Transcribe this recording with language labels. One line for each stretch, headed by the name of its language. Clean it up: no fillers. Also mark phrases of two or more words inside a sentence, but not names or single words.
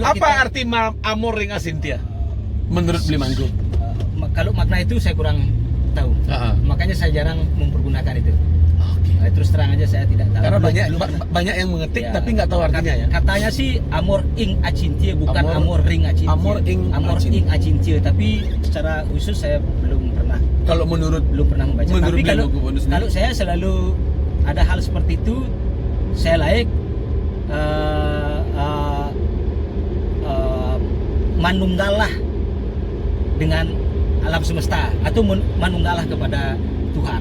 Indonesian: apa arti amor ring Asintio? Menurut Beli Manggu? Kalau makna itu saya kurang tahu. Makanya saya jarang mempergunakan itu. Terus terang aja saya tidak tahu. Karena banyak yang mengetik tapi nggak tahu artinya ya. Katanya sih amor ing acintia bukan amor ring acintia. Amor ing acintia, tapi secara khusus saya belum pernah. Kalau belum pernah membaca. Tapi kalau saya selalu ada hal seperti itu, saya like manunggalah dengan alam semesta atau manunggalah kepada Tuhan.